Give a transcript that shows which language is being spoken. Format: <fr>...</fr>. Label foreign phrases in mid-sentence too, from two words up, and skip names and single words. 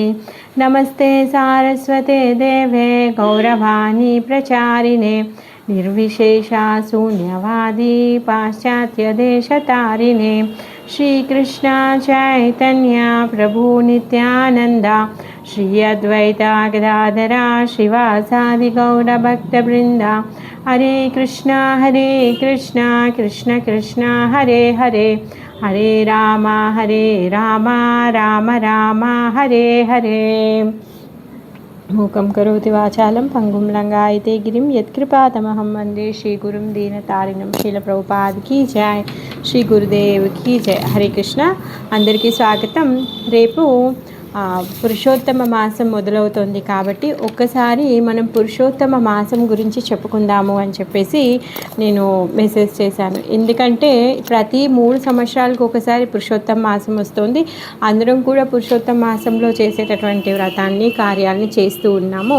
<sa>नमस्ते सारस्वते देवे गौरवाणी प्रचारिणे निर्विशेषा शून्यवादी पाश्चात्यदेशतारिणे। श्रीकृष्ण चैतन्य प्रभु नित्यानंदा श्री अद्वैता गदाधरा श्रीवासादि गौरभक्तवृंदा। हरे कृष्ण कृष्ण कृष्ण हरे हरे हरे राम राम राम हरे हरे। मूकं करोति वाचालं पंगुं लंघयते गिरिं यत्कृपातमहं वन्दे श्रीगुरुं दीनतारिणं।</sa> <hi>शीलप्रभुपाद की जय, श्री गुरुदेव की जय।</hi> <te>हरे कृष्ण। అందరికీ స్వాగతం। रेपु పురుషోత్తమ మాసం మొదలవుతోంది కాబట్టి ఒక్కసారి మనం పురుషోత్తమ మాసం గురించి చెప్పుకుందాము అని చెప్పేసి నేను మెసేజ్ చేశాను. ఎందుకంటే ప్రతి 3 సంవత్సరాలకు ఒకసారి పురుషోత్తమ మాసం వస్తుంది. అందరం కూడా పురుషోత్తమ మాసంలో చేసేటటువంటి వ్రతాన్ని కార్యాలని చేస్తూ ఉన్నాము.</te>